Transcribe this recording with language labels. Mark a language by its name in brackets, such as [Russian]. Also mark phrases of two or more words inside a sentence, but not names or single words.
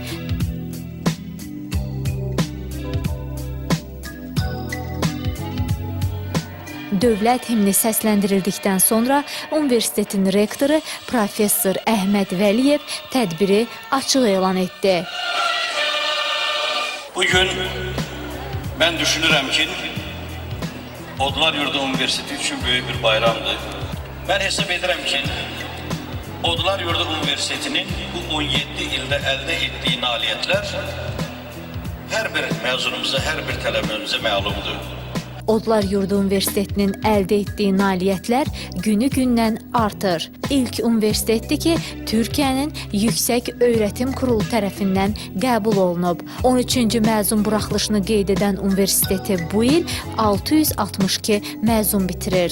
[Azerbaijani] Dövlət himni səsləndirildikdən sonra universitetin rektoru Professor Əhməd Vəliyev tədbiri açıq elan etdi. Bugün mən düşünürəm ki, Odlar Yurdu Universiteti üçün böyük bir bayramdır. [Turkish] Ben hesap ederim ki Odlar Yurdu Üniversitesi'nin bu 17 ilde elde ettiği nailiyetler her bir mezunumuza, her bir talebemize malumdur. [Azerbaijani] Odlar Yurdu Universitetinin əldə etdiyi nailiyyətlər günü-gündən artır. İlk universitetdir ki, Türkiyənin Yüksək Öyrətim Kurulu tərəfindən qəbul olunub. 13-cü məzun buraxılışını qeyd edən universiteti bu il 662 məzun bitirir.